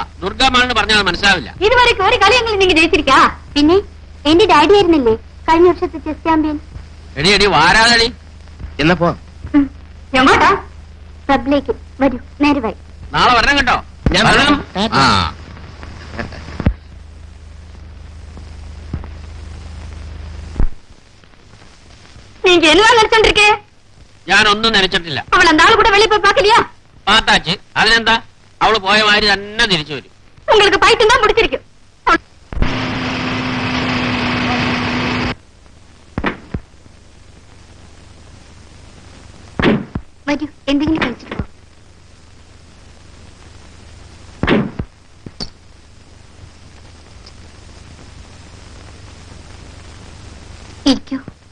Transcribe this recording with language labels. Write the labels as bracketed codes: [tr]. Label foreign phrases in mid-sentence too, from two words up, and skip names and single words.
[ml] ദുർഗമാണെന്ന് പറഞ്ഞാൽ മനസ്സിലാവില്ല. ഇതുവരെ ഒരു കളിയെങ്കിലും നിങ്ങൾ ജയിച്ചിരിക്കാ. പിന്നെ എന്റെ ഡാഡി ആയിരുന്നില്ലേ കഴിഞ്ഞ വർഷത്തെ ചെസ് ചാമ്പ്യൻ. എടി എടി വാരാതടി. എന്നാ പോ. എങ്ങോട്ടാ? ക്ലബിലേക്ക് വരൂ. നേരെ വൈ. നാളെ വരണം കേട്ടോ. ഞാൻ വരണം. ആ. [ta] நீங்க என்ன நினைச்சிருக்கே? [ml] ഞാനൊന്നും നനച്ചിട്ടില്ല. [ta] அவள அந்த ஆளு கூட வெளிய போய் பார்க்கலையா? [ml] പാത്താച്ച് അതിനെന്താ, അവള് പോയ മാതിരി തന്നെ തിരിച്ചു വരും. [ta] உங்களுக்கு பைத்தியம் தான் பிடிச்சிருக்கு. [ml] വരൂ, എന്തെങ്കിലും കഴിച്ചിട്ട് പോ. ഇരിക്കൂ.